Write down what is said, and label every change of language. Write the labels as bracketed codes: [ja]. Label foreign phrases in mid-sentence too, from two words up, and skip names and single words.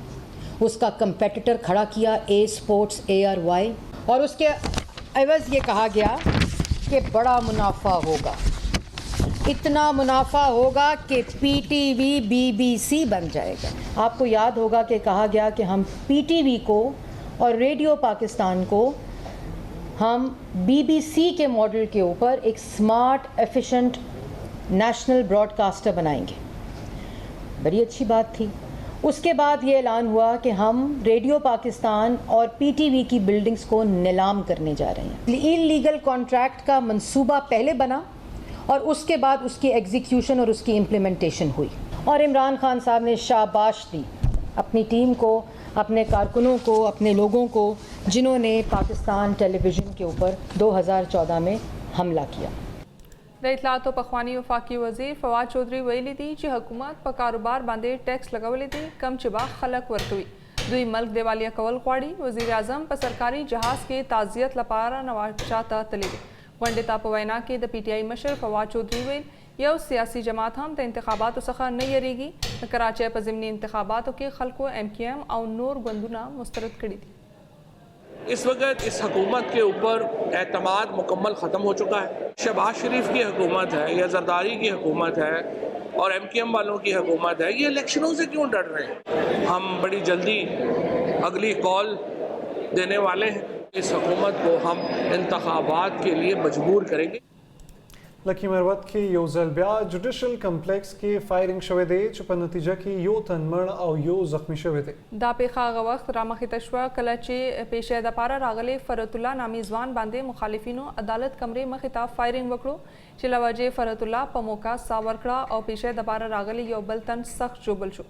[ur] اس کا کمپیٹیٹر کھڑا کیا A اسپورٹس ARY, اور اس کے عوض یہ کہا گیا کہ بڑا منافع ہوگا, اتنا منافع ہوگا کہ PTV BBC بن جائے گا. آپ کو یاد ہوگا کہ کہا گیا کہ ہم PTV کو اور ریڈیو پاکستان کو ہم BBC کے ماڈل کے اوپر ایک [en] smart efficient national broadcaster [ur] बनाएंगे। بڑی اچھی بات تھی. اس کے بعد یہ اعلان ہوا کہ ہم ریڈیو پاکستان اور پی ٹی وی کی بلڈنگز کو نیلام کرنے جا رہے ہیں. [en] illegal contract [ur] کا منصوبہ پہلے بنا اور اس کے بعد اس کی ایگزیکیوشن اور اس کی امپلیمنٹیشن ہوئی، اور عمران خان صاحب نے شاباش دی اپنی ٹیم کو، اپنے کارکنوں کو، اپنے لوگوں کو، جنہوں نے پاکستان ٹیلی ویژن کے اوپر 2014 میں حملہ کیا. [ps] د اطلاعات او پخوانی وفاقي وزیر فواد چودھری ویلي دي چې حکومت په کاروبار باندې ټیکس لګولې دي کم چې با خلک ورکوي. دوی ملک دیوالیه کول غواړي. وزیر اعظم په سرکاري جهاز کې تعزیت لپاره نواچا ته تللی دی. غونډې ته په وینا کې د پی ټی آی مشر فواد چودھری ویل یو سیاسي جماعت هم د انتخاباتو څخه نه یریږي. د کراچۍ په ضمني انتخاباتو کې خلکو ایم کیو ایم او نور ګوندونه مسترد کړي دي. [ur] اس وقت اس حکومت کے اوپر اعتماد مکمل ختم ہو چکا ہے. شہباز شریف کی حکومت ہے یا زرداری کی حکومت ہے اور ایم کیو ایم والوں کی حکومت ہے، یہ الیکشنوں سے کیوں ڈر رہے ہیں؟ ہم بڑی جلدی اگلی کال دینے والے ہیں. اس حکومت کو ہم انتخابات کے لیے مجبور کریں گے. [ps] لکی مروت کې یو ځل بیا [en] judicial complex [ps] کې فایرنګ شوی دی چې په نتیجه کې یو تن مړ او یو زخمی شوی دی. دا پیښه هغه وخت رامخې شوه کله چې پیشه دپاره راغلی فرت الله نامي ځوان باندې مخالفینو عدالت کمرې مخې ته فایرنګ وکړو چې له وجې فرت الله په موقع ساه ورکړه او پیشه دپاره راغلی یو بل تن سخت ژوبل شو.